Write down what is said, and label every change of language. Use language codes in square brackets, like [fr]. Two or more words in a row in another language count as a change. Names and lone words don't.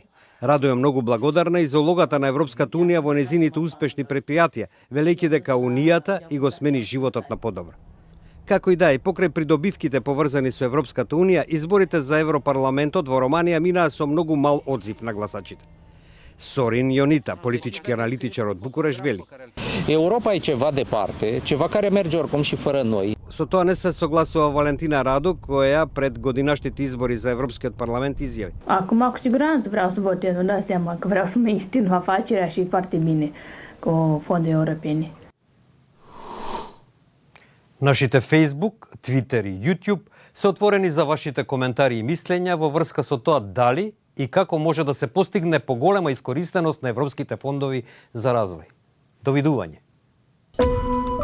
[mk] Радо е многу благодарна и за улогата на Европската Унија во незините успешни предпријатија, велејќи дека Унијата и го смени животот на подобро. Како и да е, покрај придобивките поврзани со Европската Унија, изборите за Европарламентот во Романија минаа со многу мал одзив на гласачите. Sorin Ionita, политички аналитичар од Букурешт, вели: [ro] Europa e ceva departe, ceva care merge oricum și fără noi. [mk] Со тоа не се согласува Валентина Радо, која пред годинашните избори за Европскиот парламент изјави: [ro] Acum, cu siguranță vreau să votez, îmi dau seama că vreau să mențin afacerea și foarte bine cu fonduri europene. [mk] Нашите Facebook, Twitter и YouTube се отворени за вашите коментари и мислења во врска со тоа дали и како може да се постигне поголема искористеност на европските фондови за развој. Довидување.